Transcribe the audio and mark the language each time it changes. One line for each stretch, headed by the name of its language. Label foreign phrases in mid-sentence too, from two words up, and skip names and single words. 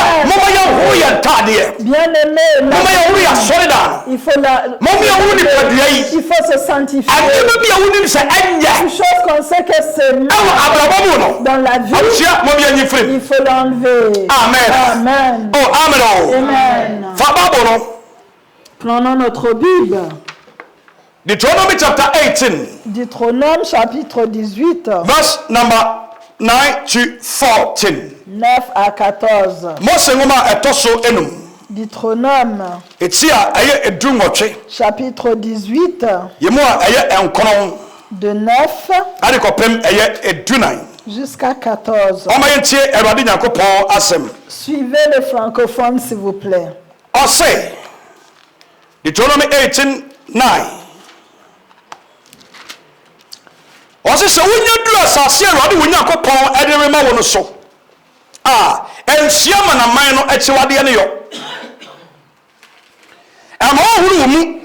French: éternelle.
Akan: moma yɛhoro yɛ ntaadeɛ
French: Bien-aimé,
Akan: moma yɛhoro yɛ asɔre da
French: il faut
Akan: moma yɛhoro nipadua yi
French: il faut se sanctifier.
Akan: adeɛma bi a wonim sɛ ɛnyɛ
French: Une chose qu'on sait que c'est mal
Akan: ɛwɔ abrabɔ mu no
French: dans la vie,
Akan: abusua moma yɛnyi firim
French: il faut l'enlever.
Akan: amen
French: Amen.
Akan: oh amen o
French: Amen.
Akan: fa bible no
French: Prenons notre Bible.
English: Deuteronomy chapter 18
French: Deutéronome chapitre 18,
English: verse number 9 to 14
French: 9 à 14.
Akan: Mose nwoma a ɛtɔ so enum
French: Deutéronome
Akan: eti a ɛyɛ edu nwɔtwe
French: chapitre 18,
Akan: yɛmu a ɛyɛ nkɔnɔn
French: de 9
Akan: ade kɔpem ɛyɛ edunan
French: jusqu'à 14.
Akan: ɔma yɛntie awurade nyankopɔn asɛm
French: Suivez les francophones, s'il vous plaît.
Akan: ɔse Deuteronomy 18:9 ɔse sɛ wonya duru asase a awurade wo nyankopɔn ɛde rema wo no so a ɛnsua ma naman no akyiwadeɛ no yɔ ɛma ɔhoro wɔ mu